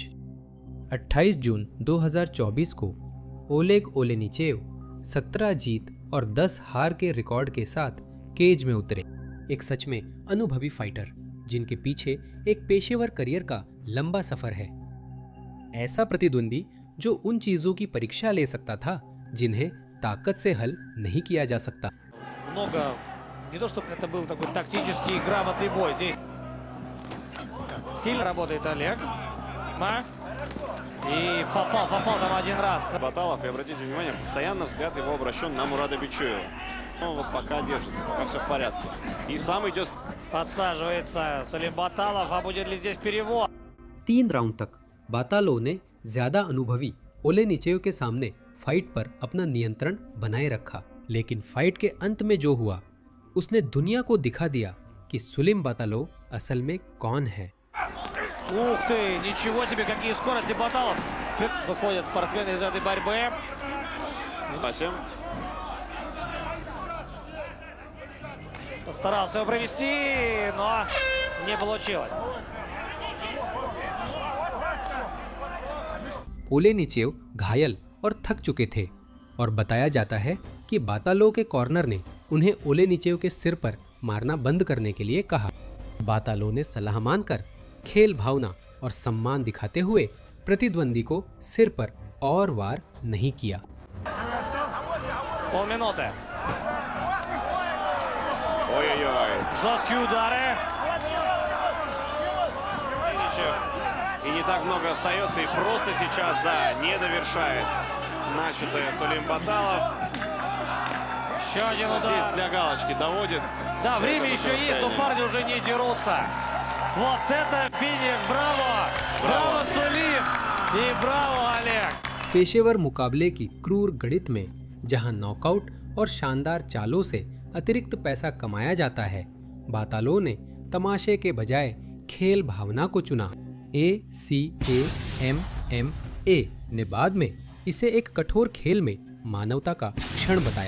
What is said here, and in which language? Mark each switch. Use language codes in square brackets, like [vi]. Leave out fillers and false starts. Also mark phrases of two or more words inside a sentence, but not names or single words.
[hi] 28 जून 2024 को ओलेग ओलेनिचेव 17 जीत और 10 हार के रिकॉर्ड के साथ केज में उतरे। एक सच में अनुभवी फाइटर जिनके पीछे एक पेशेवर करियर का लंबा सफर है। ऐसा प्रतिद्वंदी जो उन चीजों की परीक्षा ले सकता था जिन्हें ताकत से हल नहीं किया जा सकता। [ru] Много, не то чтобы это был такой тактический грамотный бой. Здесь сильно работает Олег. И попал там один раз. Баталов, и обратите внимание, постоянно взгляд его обращен на Мурада Бичуева. Он вот пока держится, пока все в порядке. И сам идет. Подсаживается Сулим Баталов, а будет ли здесь перевод? [hi] 3 राउंड तक बातालो ने ज्यादा अनुभवी ओलेनिचेव के सामने फाइट पर अपना नियंत्रण बनाए रखा, लेकिन फाइट के अंत में जो हुआ उसने दुनिया को दिखा दिया कि सुलिम बातालो असल में कौन है। [ru] Ух ты, ничего себе, какие скорости Баталов. Выходят спортсмены из этой борьбы. Спасибо. Постарался его провести, но не получилось. [hi] ओलेनिचेव घायल और थक चुके थे और बताया जाता है कि बातालो के कॉर्नर ने उन्हें ओलेनिचेव के सिर पर मारना बंद करने के लिए कहा। बातालो ने सलाह मानकर खेल भावना और सम्मान दिखाते हुए प्रतिद्वंदी को सिर पर और वार नहीं किया। [ru] Полминуты. Ой-ой-ой. Жесткие удары. И не так много остается, и просто сейчас, да, не довершает начатое Сулим Баталов. Еще один Здесь удар. для галочки доводит. Да, время еще есть, но парни уже не дерутся. Вот это финиш, браво! Браво, Сулим! И браво, Олег! [hi] पेशेवर मुकाबले की क्रूर गणित में जहां नॉकआउट और शानदार चालों से अतिरिक्त पैसा कमाया जाता है, बातालो ने तमाशे के बजाय खेल भावना को चुना। ACAMMA ने बाद में इसे एक कठोर खेल में मानवता का क्षण बताया।